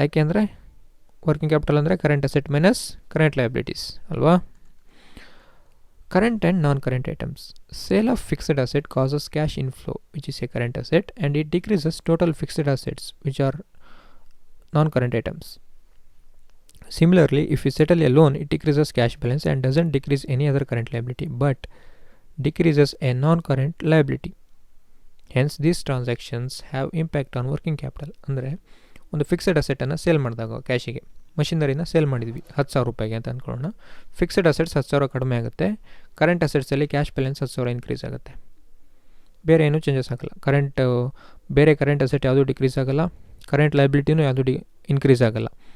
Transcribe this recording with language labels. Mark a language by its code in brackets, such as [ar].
[kn] ಯಾಕೆ ಅಂದರೆ working capital ಅಂದರೆ current asset minus current liabilities ಅಲ್ವಾ. [en] Current and non current items. Sale of fixed asset causes cash inflow which is a current asset and it decreases total fixed assets which are non current items. Similarly, if we settle a loan, it decreases cash balance and doesn't decrease any other current liability, but decreases a non-current liability. Hence, these transactions have impact on working capital. [kn] ಅಂದರೆ ಒಂದು fixed ಅಸೆಟನ್ನು sale ಮಾಡಿದಾಗ ಕ್ಯಾಶಿಗೆ, ಮಷಿನರಿನ sale ಮಾಡಿದ್ವಿ 10,000 ರೂಪಾಯಿಗೆ ಅಂತ ಅಂದ್ಕೊಳ್ಳೋಣ. Fixed assets 10,000 ಕಡಿಮೆ ಆಗುತ್ತೆ, current ಅಸೆಟ್ಸಲ್ಲಿ cash balance 10,000 increase ಆಗುತ್ತೆ. ಬೇರೆ ಏನೂ ಚೇಂಜಸ್ ಆಗಲ್ಲ. ಬೇರೆ ಕರೆಂಟ್ ಅಸೆಟ್ ಯಾವುದೂ ಡಿಕ್ರೀಸ್ ಆಗಲ್ಲ, ಕರೆಂಟ್ ಲೈಬಿಲಿಟಿನೂ ಯಾವುದೂ ಇನ್ಕ್ರೀಸ್ ಆಗಲ್ಲ.